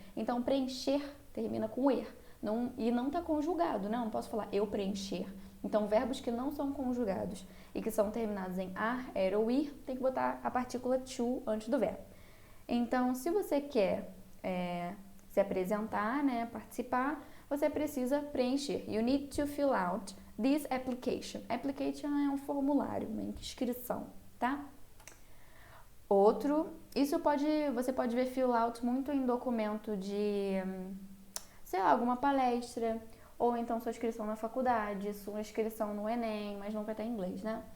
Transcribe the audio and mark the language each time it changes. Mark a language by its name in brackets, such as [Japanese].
[Portuguese] Então, preencher termina com ir. E não está conjugado, né? Não posso falar eu preencher. Então, verbos que não são conjugados e que são terminados em ar, era ou ir, tem que botar a partícula to antes do verbo. Então, se você quer se apresentar, né, participar, você precisa preencher. [English] You need to fill out this application. [Portuguese] Application é um formulário, uma inscrição, tá? Você pode ver fill out muito em documento de, sei lá, alguma palestra, ou então sua inscrição na faculdade, sua inscrição no Enem, mas nunca tá em inglês, né?